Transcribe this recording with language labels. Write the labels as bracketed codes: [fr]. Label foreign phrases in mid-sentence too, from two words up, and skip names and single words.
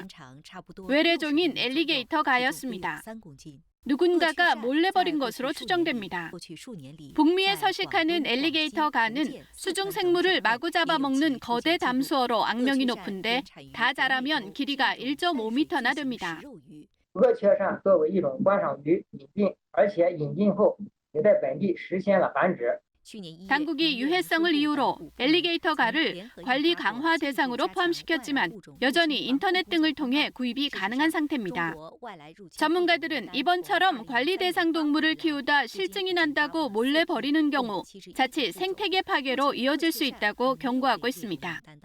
[ko] 외래종인 엘리게이터 가였습니다. 누군가가 몰래 버린 것으로 추정됩니다. 북미에 서식하는 엘리게이터 가는 수중 생물을 마구 잡아먹는 거대 담수어로 악명이 높은데 다 자라면 길이가 1.5m나 됩니다. [zh] 鹅壳鳝作为一种观赏鱼引进，而且引进后也在本地实现了繁殖。 [ko] 당국이 유해성을 이유로 엘리게이터 가를 관리 강화 대상으로 포함시켰지만 여전히 인터넷 등을 통해 구입이 가능한 상태입니다. 전문가들은 이번처럼 관리 대상 동물을 키우다 실증이 난다고 몰래 버리는 경우 자칫 생태계 파괴로 이어질 수 있다고 경고하고 있습니다.